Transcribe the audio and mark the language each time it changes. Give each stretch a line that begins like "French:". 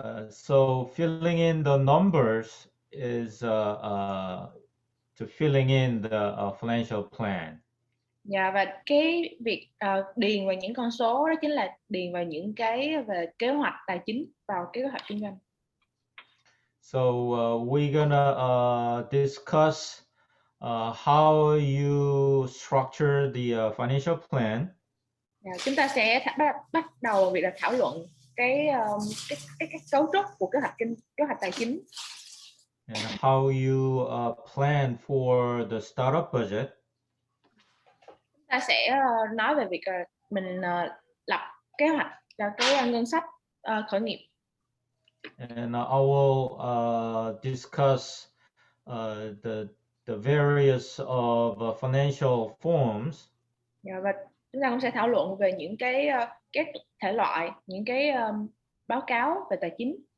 English: So filling in the numbers is to filling in the financial plan.
Vietnamese: Dạ, và cái việc điền vào những con số đó chính là điền vào những cái về kế hoạch tài chính vào cái kế hoạch kinh doanh.
English: So we're gonna discuss how you structure the financial plan.
Vietnamese: Dạ, chúng ta sẽ bắt đầu việc là thảo luận cái cấu trúc của kế hoạch tài chính.
English: And how you plan for the startup budget.
Vietnamese: Chúng ta sẽ nói về việc mình lập kế hoạch cho cái ngân sách khởi nghiệp.
English: And I will discuss the various of financial forms.
Vietnamese: Dạ, và chúng ta cũng sẽ thảo luận về những cái các thể loại, những cái báo cáo về tài chính.